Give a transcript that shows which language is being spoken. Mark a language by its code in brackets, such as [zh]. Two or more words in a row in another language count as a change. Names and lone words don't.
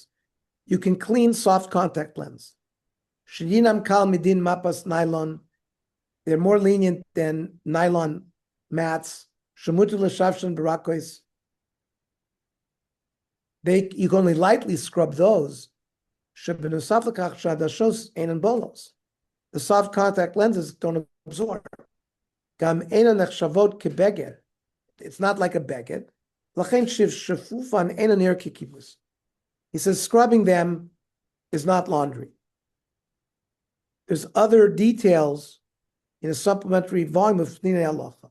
[en] You can clean soft contact lens. [he] שדינם קל מדין מפת ניילון. [en] They're more lenient than nylon mats. [he] שמותר לשפשפן ברכות. [en] You can only lightly scrub those. [he] שבנוסף לכך שעדשות אינן בולעות. [en] The soft contact lenses don't absorb. [he] גם אינן נחשבות כבגד. [en] It's not like a beged. He says scrubbing them is not laundry. There's other details in a supplementary volume of Pnei Halacha.